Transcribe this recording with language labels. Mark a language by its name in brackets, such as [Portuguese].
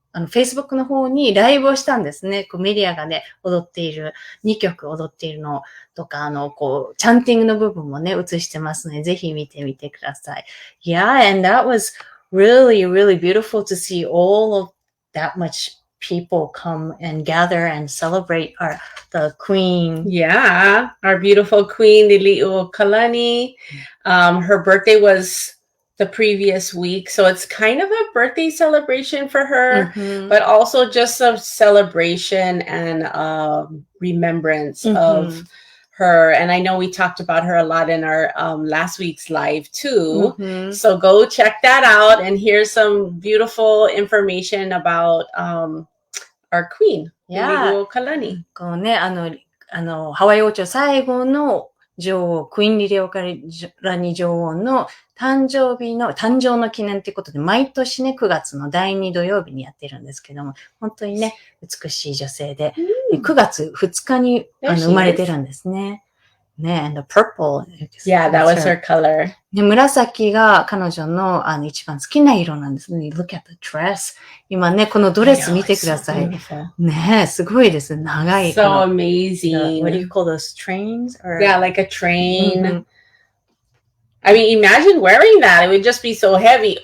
[Japanese] Facebook の方にライブをしたんですね。メリアがね、踊っている、2曲踊っているのとか、チャンティングの部分もね、映してますので、ぜひ見てみてください。 [English] Yeah, and that was really, really beautiful to see all of that much people come and gather and celebrate the queen. Yeah, our beautiful queen, Liu Kalani. Her birthday was the previous week, so it's kind of a birthday celebration for her, but also just a celebration and remembrance of her. And I know we talked about her a lot in our last week's live too. So go check that out and hear some beautiful information about our queen, Liu Kalani. [Japanese] このね、ハワイ王朝最後の女王、クイーンリリオカラニ女王の誕生の記念ということで、毎年ね、9月の第2土曜日にやってるんですけども、本当にね、美しい女性で、9月2日に生まれてるんですね。 [English] ね、and the purple. Yeah, that was her color. [Japanese] ね、紫が彼女の一番好きな色なんですね。 [English] Look at the dress. [Japanese] 今ね、このドレス見てください。ね、すごいです。長い。 [English] So amazing. What do you call those trains? Yeah, like a train. I mean, imagine wearing that. It would just be so heavy.